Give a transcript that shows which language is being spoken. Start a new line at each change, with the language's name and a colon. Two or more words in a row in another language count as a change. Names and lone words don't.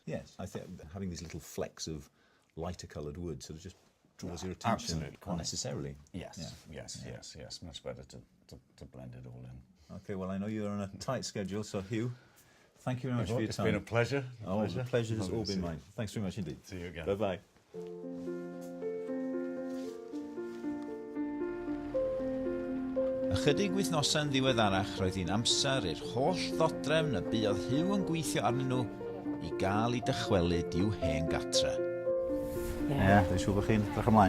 English: Yes, I think having these little flecks of lighter coloured wood sort of just draws your attention unnecessarily. Yes, yes. Much better to blend it all in. Okay, well, I know you're on a tight schedule, so Hugh, thank you very much for your time. It's been a pleasure. The pleasure has all been mine. Thanks very much indeed. See you again. Bye-bye.
Welsh: Ychydig wythnosau'n ddiweddarach roedd hi'n amser i'r holl ddodrefn y buodd Hugh yn gweithio arnyn nhw i gael ei dychwelyd i'w hen gatre. Dwi'n siŵr bod chi'n edrych ymlaen.